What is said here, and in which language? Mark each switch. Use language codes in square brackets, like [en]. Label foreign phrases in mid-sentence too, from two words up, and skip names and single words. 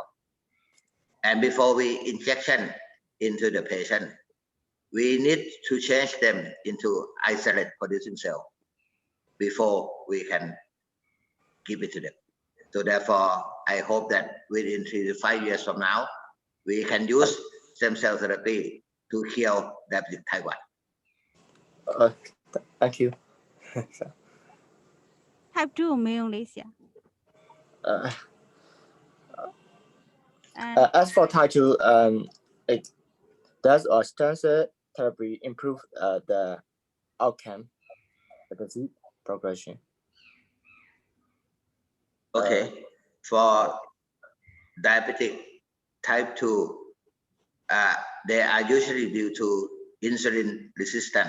[en] And before we injection into the patient, we need to change them into isolate producing cell before we can give it to them. So therefore, I hope that within 3 to 5 years from now, we can use stem cell therapy to heal diabetic type 1. Thank you. [my] type 2 ကိုမေးအောင်လေးဆရာ and [en] As for type 2, does stem cell therapy improve the outcome, the disease progression? Okay, for diabetic type 2, they are usually due to insulin resistance.